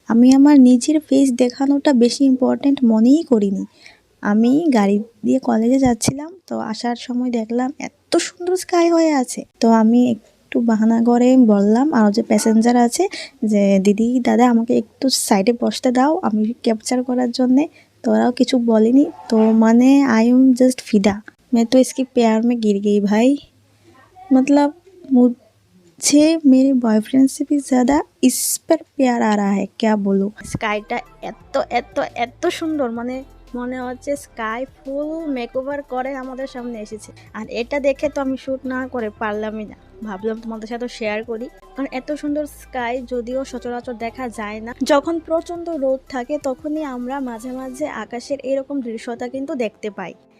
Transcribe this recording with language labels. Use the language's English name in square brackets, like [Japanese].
[Bangla] আমি আমার নিজের ফেস দেখানোটা বেশি ইম্পর্ট্যান্ট মনেই করিনি। আমি গাড়ি দিয়ে কলেজে যাচ্ছিলাম, তো আসার সময় দেখলাম এত সুন্দর স্কাই হয়ে আছে। তো আমি একটু বাহানা করে বললাম আর যে প্যাসেঞ্জার আছে যে দিদি দাদা আমাকে একটু সাইডে বসতে দাও আমি ক্যাপচার করার জন্যে। তো ওরাও কিছু বলেনি। তো মানে [English] I am just [Hindi] फिदा, मैं तो इसके प्यार में गिर गई भाई। मतलब मुझे मेरे बॉयफ्रेंड से भी ज़्यादा इस पर प्यार आ रहा है, क्या बोलूँ। [Bangla] স্কাইটা এত এত এত সুন্দর, মানে মনে হচ্ছে স্কাই ফুল মেকওভার করে আমাদের সামনে এসেছে। আর এটা দেখে তো আমি শ্যুট না করে পারলামই না, ভাবলাম তোমাদের সাথে শেয়ার করি। কারণ এত সুন্দর স্কাই যদিও সচরাচর দেখা যায় না। যখন প্রচণ্ড রোদ থাকে তখনই আমরা মাঝে মাঝে আকাশের এরকম দৃশ্যটা কিন্তু দেখতে পাই।